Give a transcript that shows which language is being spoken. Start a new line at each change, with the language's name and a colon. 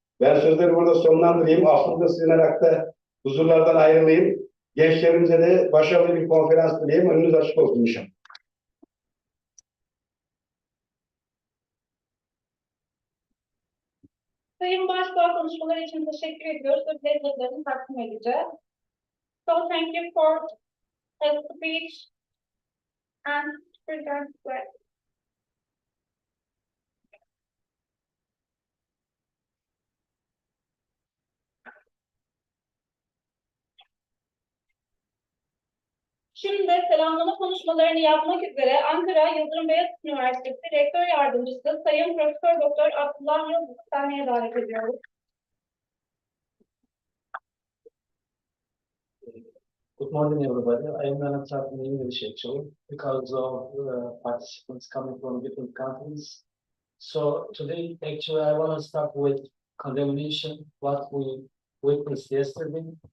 Turkish: Ben sözleri burada sonlandırayım. Aslında sığınarak da huzurlardan ayrılayım. Gençlerimize de başarılı bir konferans dileyim. Önünüz açık olsun inşallah. Sayın Başkan konuşmaları için teşekkür ediyoruz ve devletlerini takdim edeceğiz.
English: So thank you for the speech and present.
Turkish: Şimdi selamlama konuşmalarını yapmak üzere Ankara Yıldırım Beyazıt Üniversitesi Rektör Yardımcısı Sayın Profesör Doktor Abdullah Yıldız'ı sahneye davet ediyoruz.
English: Good morning, everybody. I am going to talk in English actually because of participants coming from different countries. So today, actually, I want to start with condemnation, what we witnessed yesterday.